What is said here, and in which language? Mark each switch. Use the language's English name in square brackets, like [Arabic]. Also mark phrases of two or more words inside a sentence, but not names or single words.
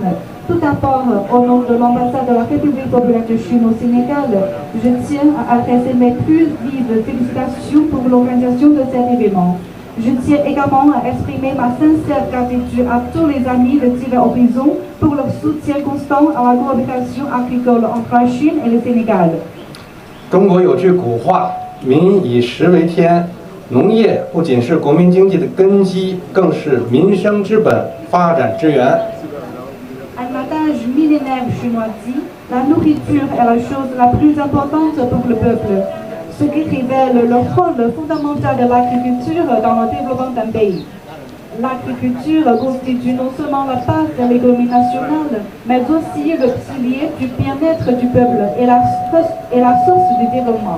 [French] Tout d'abord, au nom de l'ambassade de la République populaire de Chine au Sénégal, je tiens à adresser mes plus vives félicitations pour l'organisation de cet événement. Je tiens également à exprimer ma sincère gratitude à tous les amis de divers horizons pour leur soutien constant à la coopération agricole entre la Chine et le Sénégal. [Chinese] 中国有句古话：“民以食为天”，农业不仅是国民经济的根基，更是民生之本、发展之源。 [French] Un adage millénaire chinois dit la nourriture est la chose la plus importante pour le peuple, ce qui révèle le rôle fondamental de l'agriculture dans le développement d'un pays. L'agriculture constitue non seulement la base de l'économie nationale, mais aussi le pilier du bien-être du peuple et la source du développement.